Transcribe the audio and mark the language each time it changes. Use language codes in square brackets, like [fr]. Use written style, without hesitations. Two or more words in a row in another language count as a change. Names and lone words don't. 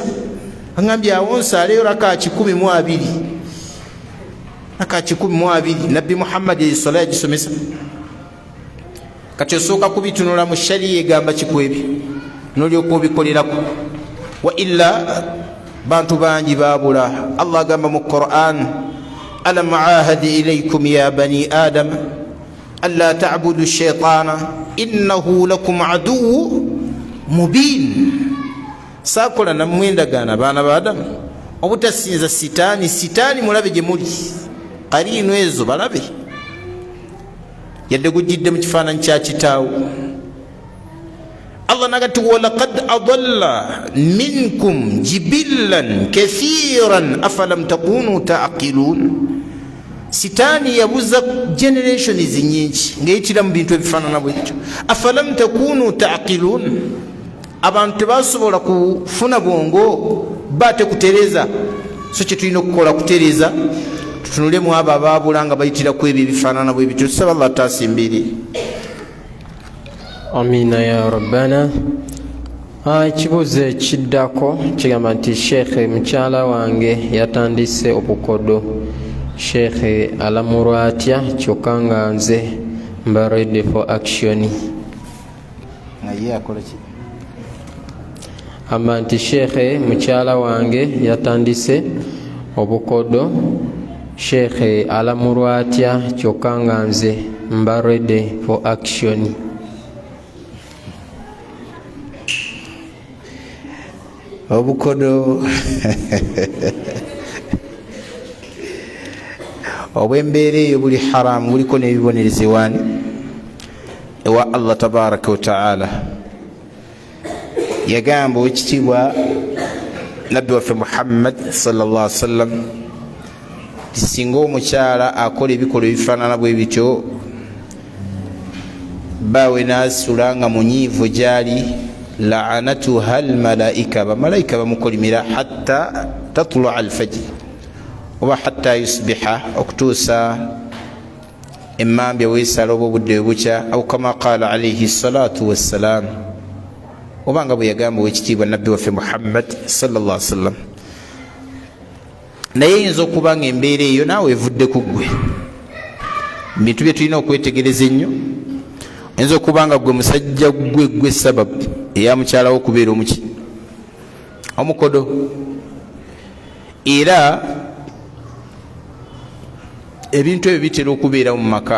[lg] Agambye awo nsaaleyo raka 12, raka 12 nabbi Muhammadi essala yagisomesa. Kati osooka kubitunula mu shariya egamba kikwebyo n'olyoka obikolerako, [ar] وإلا [lg] bantu bangi baabula. Allah agamba mu Qur'an, [ar] ألم أعهد إليكم يا بني آدم أن لا تعبدوا الشيطان إنه لكم عدو مبين. [lg] Sakola nammwe endagaano abaana ba Adamu obutasinza sitaani. Sitaani mulabe gye muli, qariinu ezo balabe, yadde gujjidde mu kifaananyi kya kitaawo. Allah nagati [ar] ولقد أضل منكم جبلا كثيرا أفلم تكونوا تعقلون. [lg] Sitaani yabuza generations nyingi ng'eyitira mu bintu ebifaanana bwekyo. [ar] أفلم تكونوا تعقلون, [lg] abantu tebasobola kufuna bwongo bate kutereza. So kye tulina okukola kutereza, tutunulemu abo abaabula nga bayitira ku ebyo ebifaanana bwe bityo. Tusaba Allah taasimbire. [ar] آمين يا ربنا. [lg] Ekibuuzo ekiddako kigamba nti sheekhe, mukyala wange yatandise obukodo. Sheekhe alamulwa atya kyokka nga nze mba [en] ready for action? [lg] Amba nti sheekhe, mukyala wange yatandise obukodo. Sheekhe alamulwa atya kyokka nga nze mba [en] ready for action? [lg] Obukodo obw'embeera eyo buli haramu, buliko n'ebibonerezebwani ewa Allah [ar] تبارك وتعالى. [lg] Yagamba owekitiibwa nabbi waffe Muhammad [ar] صلى الله عليه وسلم [lg] ti singa omukyala akola ebikolwa ebifaanana bwe bityo, baawe n'asula nga munyiivu gyali, [ar] لعنتها الملائكة, [lg] bamalayika bamukolimira [ar] حتى تطلع الفجر [lg] oba [ar] حتى يصبح, [lg] okutuusa emmambya weesala oba obudde bukya, [ar] أو كما قال عليه الصلاة والسلام, [lg] oba nga bwe yagamba owekitiibwa nabbi waffe Muhammad [ar] صلى الله عليه وسلم. [lg] Naye eyinza okuba nga embeera eyo naawe evudde ku ggwe. Bintu bye tulina okwetegereza ennyo. Oyinza okuba nga gwe musajja gwe sababu eya mukyala wo okubeera omukodo, era ebintu ebyo bitera okubeera mu maka.